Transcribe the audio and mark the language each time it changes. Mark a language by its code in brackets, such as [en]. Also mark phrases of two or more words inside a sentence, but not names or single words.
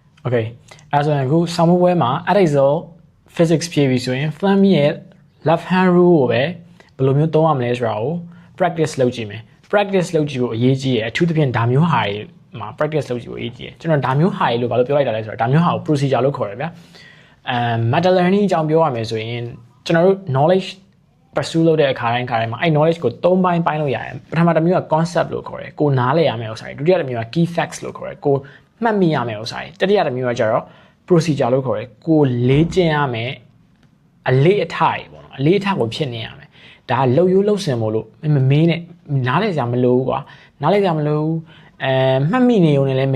[my] Okay အဲ့ဆိုရင်အခုဆောင်းမပွဲမှာ [en] Adexel physics [my] ဖြည့်ပြီးဆိုရင် Fleming ရဲ့ [en] left hand rule [my] ကိုပဲဘယ်လိုမျိုးသုံးရမလဲဆိုတာကို practice လုပ်ကြည့်မယ် practice လုပ်ကြည့်ဖို့အရေးကြီးတယ်အထူးသဖြင့်ဒါမျိုးဟာတွေမှာ practice လုပ်ကြည့်ဖို့အရေးကြီးတယ်ကျွန်တော်ဒါမျိုးဟာတွေလို့ဘာလို့ပြောလိုက်တာလဲဆိုတော့ဒါမျိုးဟာကို procedure လို့ခေါ်တယ်ဗျာ [en] meta learning [my] အကြောင်းပြောရမယ်ဆိုရင်ကျွန်တော်တို့ [en] knowledge pursue [my] လုပ်တဲ့အခါတိုင်းမှာအဲ့ knowledge ကို၃ပိုင်းပိုင်းလို့ရတယ်ပထမတစ်မျိုးက concept လို့ခေါ်တယ်ကိုနားလည်ရမယ့်ဥစ္စာတွေဒုတိယတစ်မျိုးက [en] key facts [my] လို့ခေါ်တယ်ကိုမှတ်မိရမယ့်ဥစ္စာတွေတတိယတစ်မျိုးကကျတော့ procedure လို့ခေါ်တယ်ကိုလေ့ကျင့်ရမယ်အလေးအထားတွေပေါ့နော်အလေးအထားကိုဖြစ်နေရမယ်ဒါလှုပ်ရိုးလှုပ်စင်မို့လို့မမေးနဲ့နားလည်စရာမလိုဘူးကွာနားလည်စရာမလိုဘူးမှတ်မိနေုံနဲ့လည်းမ